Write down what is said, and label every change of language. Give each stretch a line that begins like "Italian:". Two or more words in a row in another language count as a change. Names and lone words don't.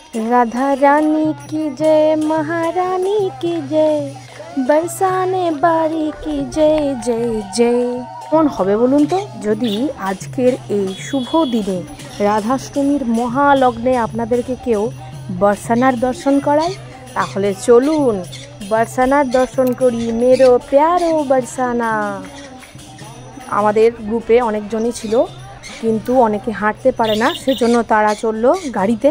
Hindi: राधा रानी की जय, महारानी की जय, बरसाने बारी की जय जय जय।
Bangla: কেমন হবে বলুন তো যদি আজকের এই শুভ দিনে রাধাষ্টমীর মহালগ্নে আপনাদেরকে কেউ বর্ষানার দর্শন করায়? তাহলে চলুন বর্ষানার দর্শন করি।
Braj: मेरो प्यारो बरसाना।
Bangla: আমাদের গ্রুপে অনেকজনই ছিল, কিন্তু অনেকে হাঁটতে পারে না, সেজন্য তারা চললো গাড়িতে।